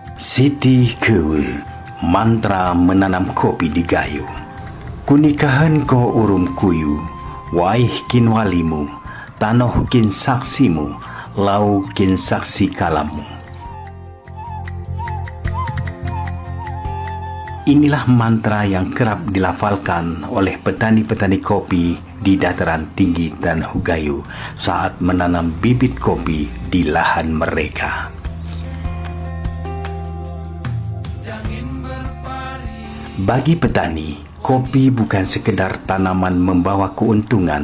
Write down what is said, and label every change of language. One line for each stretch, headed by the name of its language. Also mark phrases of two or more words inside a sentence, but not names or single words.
Indonesian: Siti Kewe, mantra menanam kopi di Gayo.
Gayo: Kunikahan ko urum kuyu, waih kin walimu, tanoh kin saksimu, lau kin saksi kalamu.
Indonesian: Inilah mantra yang kerap dilafalkan oleh petani-petani kopi di dataran tinggi Tanah Gayo saat menanam bibit kopi di lahan mereka. Bagi petani, kopi bukan sekedar tanaman membawa keuntungan.